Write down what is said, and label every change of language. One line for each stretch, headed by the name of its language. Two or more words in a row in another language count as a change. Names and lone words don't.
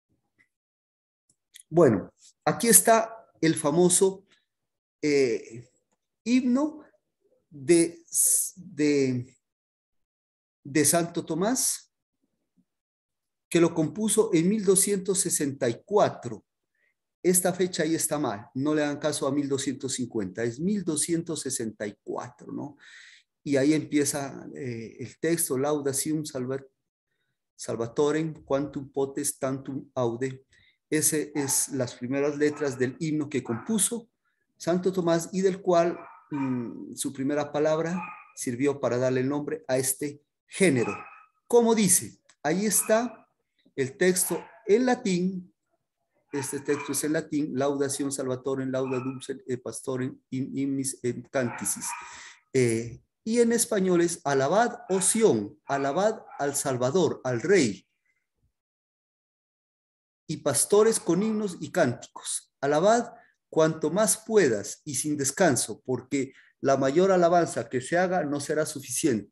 Spanish: Bueno, aquí está el famoso himno de Santo Tomás, que lo compuso en 1264. Esta fecha ahí está mal, no le hagan caso a 1250, es 1264, ¿no? Y ahí empieza el texto,
Latin: Laudatium Salvatorem quantum potes tantum aude.
Spanish: Ese es las primeras letras del himno que compuso Santo Tomás y del cual su primera palabra sirvió para darle el nombre a este género. Como dice, ahí está el texto en latín. Este texto es en latín:
Latin: Laudación Salvatorem, lauda dulce pastorem in hymnis et canticis.
Spanish: Y en español es: alabad, oh Sión, alabad al Salvador, al Rey, y pastores con himnos y cánticos. Alabad cuanto más puedas y sin descanso, porque la mayor alabanza que se haga no será suficiente.